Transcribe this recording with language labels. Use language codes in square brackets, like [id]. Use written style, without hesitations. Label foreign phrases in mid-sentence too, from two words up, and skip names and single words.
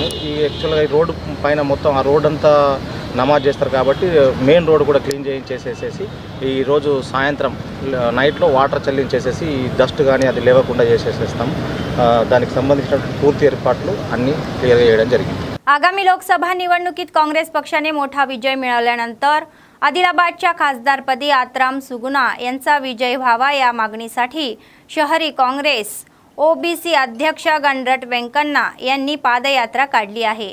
[te] ఈ యాక్చువల్గా ఈ రోడ్డు పైన మొత్తం ఆ రోడ్ అంతా నమాజ్ చేస్తారు కాబట్టి [en] main road [te] కూడా క్లీన్ చేసేసేసి ఈరోజు సాయంత్రం నైట్లో వాటర్ చల్లించేసేసి ఈ డస్ట్ కానీ అది లేవకుండా చేసేసేస్తాం। దానికి సంబంధించిన పూర్తి ఏర్పాట్లు అన్నీ క్లియర్ చేయడం జరిగింది। [mr] आगामी लोकसभा निवडणुकीत काँग्रेस पक्षाने मोठा विजय मिळवल्यानंतर आदिलाबादच्या खासदारपदी आत्राम सुगुना यांचा विजय व्हावा या मागणीसाठी शहरी काँग्रेस ओबीसी अध्यक्ष गणरट वेंकण्णा यांनी पादयात्रा काढली आहे।